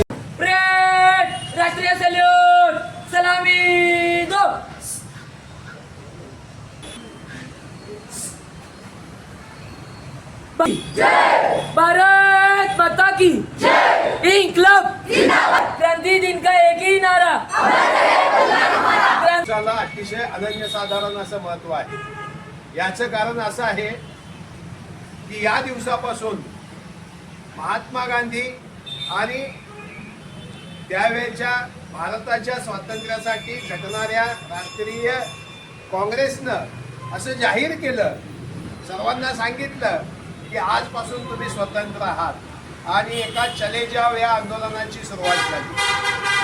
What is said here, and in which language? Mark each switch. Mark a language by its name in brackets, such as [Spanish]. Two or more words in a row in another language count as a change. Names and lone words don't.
[Hindi] परेड राष्ट्रीय सल्यूट सलामी दो जय भारत माता की जय इनकलाब जिंदाबाद क्रांति दिन का एक ही नारा [Marathi] त्याला अतिशय अनन्यसाधारण असं महत्व आहे। याचं कारण असं आहे की या दिवसापासून महात्मा गांधी आणि त्यावेळच्या भारताच्या स्वातंत्र्यासाठी झटणाऱ्या राष्ट्रीय काँग्रेसनं असं जाहीर केलं, सर्वांना सांगितलं की आजपासून तुम्ही स्वतंत्र आहात आणि एका चले जाव या आंदोलनाची सुरुवात झाली।